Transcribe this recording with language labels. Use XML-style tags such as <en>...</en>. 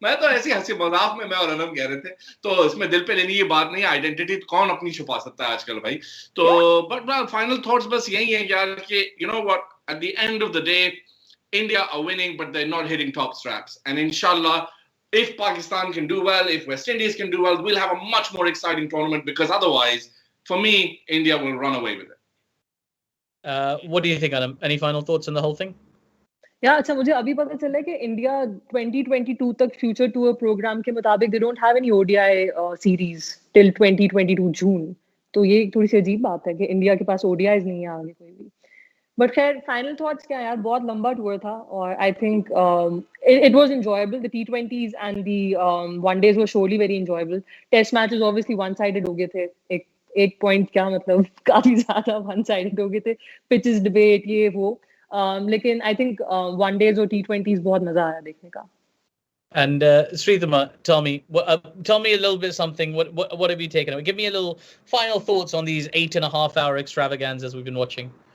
<hi>मैं तो ऐसी हंसी मजाक में मैं और अनम कह रहे थे, तो इसमें दिल पे लेने की बात नहीं.</hi> <en>identity</en> <hi>कौन अपनी छुपा सकता है आजकल भाई. तो</hi> <en>but final thoughts</en> <hi>बस यही है यार कि</hi> <en>You know what, at the end of the day India are winning, but they're not hitting top straps. And inshallah, if Pakistan can do well, if West Indies can do well, we'll have a much more exciting tournament, because otherwise, for me, India will run away with it. What do you think, Adam? Any final thoughts on the whole thing?</en> <hi>Yeah, अच्छा मुझे अभी पता चला कि India 2022 तक future tour programme के मुताबिक</hi> <en>they don't have any ODI series till 2022</en> <hi>जून. तो ये थोड़ी सी अजीब बात है कि इंडिया के पास ODIs नहीं है आगे कोई भी. बट खैर फाइनल थॉट्स क्या यार, बहुत लंबा टूर था और</hi> <en>I think it was enjoyable. The T20s and the one days were surely very enjoyable.</en> <hi>Test matches obviously one sided हो गए थे. एक पॉइंट क्या मतलब काफी ज्यादा वन साइडेड हो गए थे. पिचेस डिबेट ये वो, लेकिन</hi> <en>I think</en> <hi>वनडेज और T20s बहुत मजा आया देखने का.</hi> <en>And Sridhama, tell me a little bit something. What have you taken away? Give me a little final thoughts on these 8.5 hour extravaganzas we've been watching.</en>